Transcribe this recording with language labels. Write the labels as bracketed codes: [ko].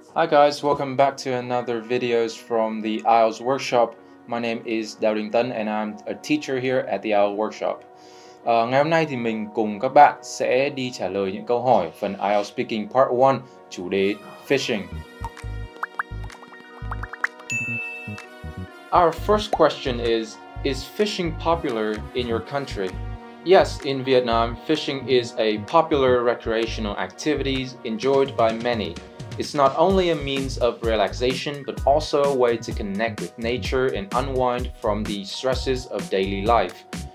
[en] Hi guys, welcome back to another videos from the IELTS workshop. My name is Đình Tân and I'm a teacher here at the IELTS workshop. [vi] Ngày hôm nay thì mình cùng các bạn sẽ đi trả lời những câu hỏi phần IELTS Speaking Part 1, chủ đề Fishing. [en] Our first question is fishing popular in your country? Yes, in Vietnam, fishing is a popular recreational activity enjoyed by many. It's not only a means of relaxation, but also a way to connect with nature and unwind from the stresses of daily life.